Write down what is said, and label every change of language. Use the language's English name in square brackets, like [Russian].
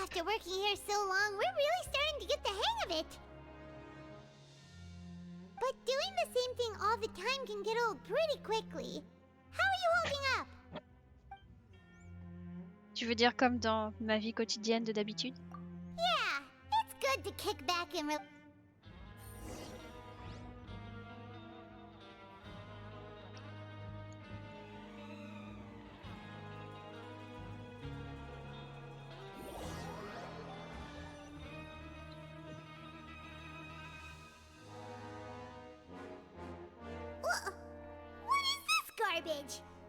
[English] After working here so long, we're really starting to get the hang of it. But doing the same thing all the time can get old pretty quickly. How are you holding up? [French] Tu veux dire comme dans ma vie quotidienne de d'habitude? [English] Yeah, it's good to kick back and What is this garbage?